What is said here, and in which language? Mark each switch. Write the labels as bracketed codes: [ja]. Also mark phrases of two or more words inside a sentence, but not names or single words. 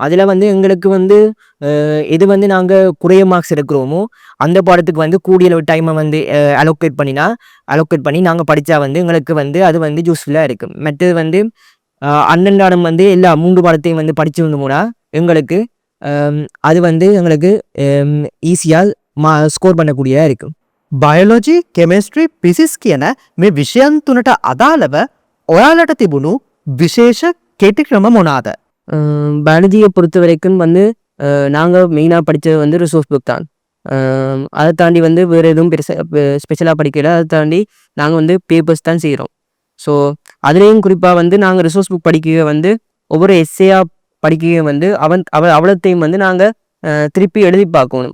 [ta] அதில் வந்து எங்களுக்கு வந்து எது வந்து நாங்கள் குறைய மார்க்ஸ் எடுக்கிறோமோ அந்த பாடத்துக்கு வந்து கூடிய டைமை வந்து அலோகேட் பண்ணி நாங்கள் படித்தா வந்து எங்களுக்கு வந்து அது வந்து யூஸ்ஃபுல்லாக இருக்கும். மற்றது வந்து அன்னன்றாடம் வந்து எல்லா 3 பாடத்தையும் வந்து படித்து வந்தோம்னா எங்களுக்கு அது வந்து எங்களுக்கு ஈஸியாக ස්කෝර් பண்ணக்கூடியதாக இருக்கும். [en] biology, chemistry, physics [si] කියන මේ විෂයන් තුනට අදාළව ඔයාලට තිබුණු විශේෂ කෙටි ක්‍රම මොනවාද? [ta] பயாலஜியை பொறுத்த வரைக்கும் வந்து நாங்கள் மெயினாக படித்தது வந்து [en] resource book [ta] தான். அதை தாண்டி வந்து வேறு எதுவும் ஸ்பெஷலாக படிக்கல. அதை தாண்டி நாங்கள் வந்து பேப்பர்ஸ் தான் செய்கிறோம். ஸோ அதுலேயும் குறிப்பாக வந்து நாங்கள் [en] resource book [ta] படிக்க வந்து ஒவ்வொரு எஸ்ஏயாக படிக்க வந்து அவ்வளோத்தையும் வந்து நாங்கள் திருப்பி எழுதி பார்க்கணும்.